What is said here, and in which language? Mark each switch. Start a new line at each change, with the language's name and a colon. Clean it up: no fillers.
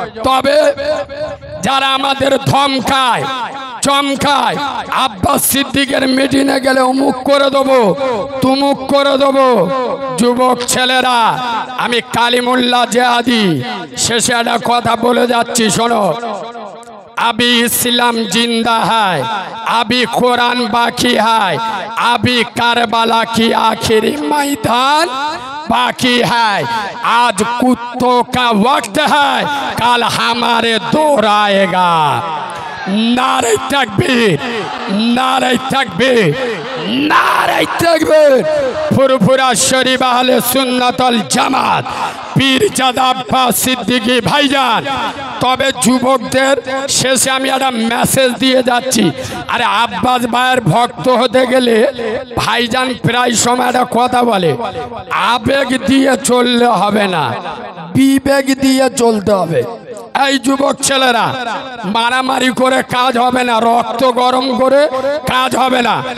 Bangla: তবে যারা আমাদের ধমকায় চমকায়, আব্বাস সিদ্দিকের মিটিংয়ে গেলে অমুক করে দেবো, তুমুক করে দেবো, যুবক ছেলেরা, আমি কালিমুল্লাহ জেহাদি শেষে একটা কথা বলে যাচ্ছি, শোনো।
Hindi: अभी इस्लाम जिंदा है, अभी कुरान बाकी है, अभी करबला की आखिरी मैदान बाकी है। आज कुत्तों का वक्त है, कल हमारे दौर आएगा। नारे तकबीर, नारे तकबीर, नारे तकबीर।
Bangla: फुरफुरा शरीफ आहले सुन्नतल जमात পীরজাদা আব্বাস সিদ্দিকী ভাইজান। তবে যুবকদের শেষে আমি একটা মেসেজ দিয়ে যাচ্ছি। আরে আব্বাস ভাইয়ের ভক্ত হতে গেলে ভাইজান প্রায় সময় একটা কথা বলে, আবেগ দিয়ে চললে হবে না, বিবেক দিয়ে চলতে হবে। এই যুবক ছেলেরা, মারামারি করে কাজ হবে না, রক্ত গরম করে কাজ হবে না।